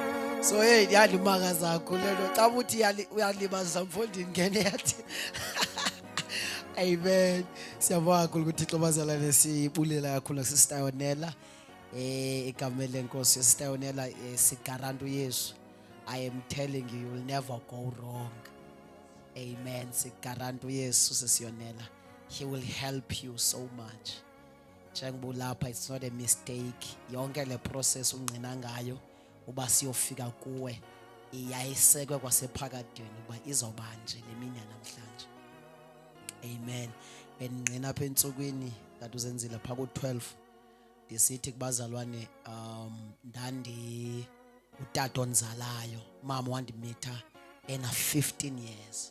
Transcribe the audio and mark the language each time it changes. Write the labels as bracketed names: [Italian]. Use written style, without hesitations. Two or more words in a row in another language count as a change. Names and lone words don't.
[Xhosa] So yandimanga zakho lento. Xa uthi uyalibazisa mfondini ngene yathi. Amen. Siyabonga kakhulu kuThixo bazalwane, sibulela kakhulu Sister Yonela. Egameni lenkosi Sister Yonela, sigaranta uYesu. [English] I am telling you, you will never go wrong. Amen. [Xhosa] Sigaranta uYesu sisiyonela. [English] He will help you so much. Njengobulapha, it's not a mistake. [Xhosa] Yonke le process ungcina ngayo uba siyofika kuwe iyayisekwe kwasephakadeni uba izoba nje lemini namhlanje. Amen. Bengqina apha entsukwini Tata uZenzile pha ku-12 ndisithi kubazalwane ndandi utata onzalayo, mama wandimitha ena 15 years.